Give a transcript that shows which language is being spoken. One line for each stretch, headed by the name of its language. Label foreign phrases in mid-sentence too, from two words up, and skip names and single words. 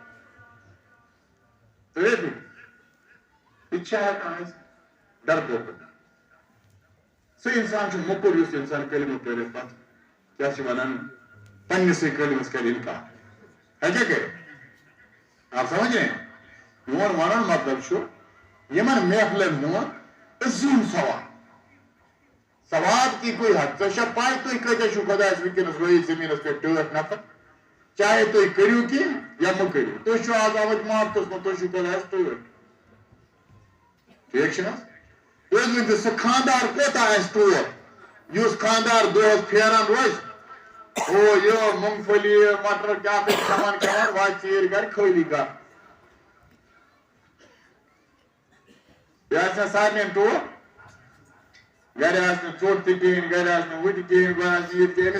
Kashmiri: تہٕ یہِ چھا ہٮ۪کان أسۍ ڈرپوک سُہ انسان چھُ موٚکُر یُس انسان کلمہٕ پٔرِتھ پتہٕ کیٛاہ چھِ ونان پننِسٕے کلمس کرِ انکار ہیٚکیٛاہ کٔرِتھ
Urdu: آپ سمجھ رہے ہیں
Kashmiri: میون ونن مطلب چھُ یِمن محفلن ہُنٛد عظیٖم
Urdu: ثواب کی کوئی حد
Kashmiri: ژےٚ چھا پاے تُہۍ کۭتیاہ چھِو خۄدایس وٕنکیٚنس رٲیِتھ زٔمیٖنس پٮ۪ٹھ 8 نفر چاہے تُہۍ کٔرِو کینٛہہ یا مہٕ کٔرِو تُہۍ چھِو آز آمٕتۍ محبتس منٛز تُہۍ چھِو خۄدایس 8 ٹھیٖک چھُنہ تُہۍ ؤنۍتو سُہ خانٛدار کوتاہ آسہِ تور یُس خانٛدار دۄہس پھیران روزِ او یہِ مونٛگ پھلی مٹر کیٛاہ کھٮ۪وان واتہِ ژیٖرۍ گرِ خٲلی گرٕ بیٚیہِ آسہِ نا سارنٕے ٹوٹھ گرِ آسہِ نہٕ ژوٚٹ تہِ کِہیٖنۍ گرِ آسہِ نہٕ ہُہ تہِ کِہیٖنۍ گوٚو آسہِ یہِ تہِ